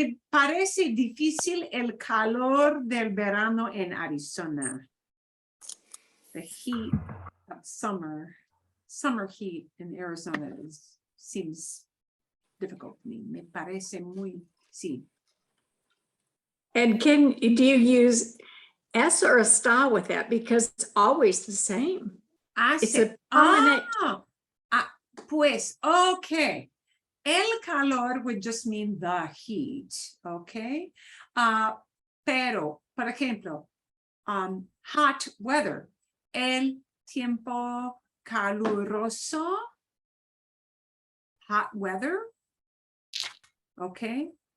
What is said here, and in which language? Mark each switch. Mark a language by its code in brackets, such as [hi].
[es] parece difícil el calor del verano en Arizona. [en] The heat of summer heat in Arizona seems difficult to me. [es] Me parece muy, sí. [en] And do you use S or a está with that? Because it's always the same. It's a permanent. [es] Pues, okay. [en] El calor would just mean the heat, okay? [es] Pero, por ejemplo, [en] hot weather, [es] el tiempo caluroso, hot weather, okay?